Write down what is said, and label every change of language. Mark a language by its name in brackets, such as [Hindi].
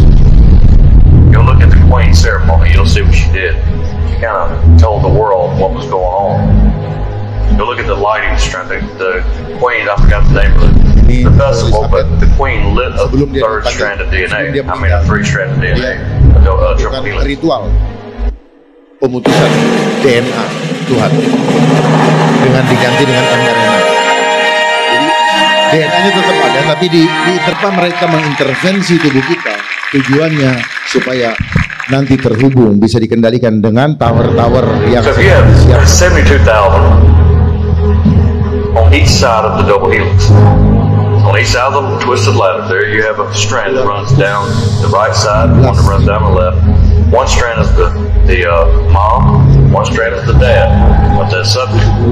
[English] You'll look at the Queen ceremony, you'll see what she did. She kind of told the world what was going on. You'll look at the lighting strand, the Queen, I forgot the name of the festival, but the Queen lit a third strand of DNA. I mean a three strand of DNA, a triple helix. [Indonesian] Ritual pemutusan DNA Tuhan dengan diganti dengan mRNA. DNA-nya tetap ada, tapi diterpa mereka mengintervensi tubuh kita. Tujuannya supaya nanti terhubung, bisa dikendalikan dengan tower-tower yang [English] so if you have 72,000 on each side of the double helix. On each side of the twisted ladder, there you have a strand that runs down the right side, one that runs down the left. One strand is the mom, one strand is the dad of that subject.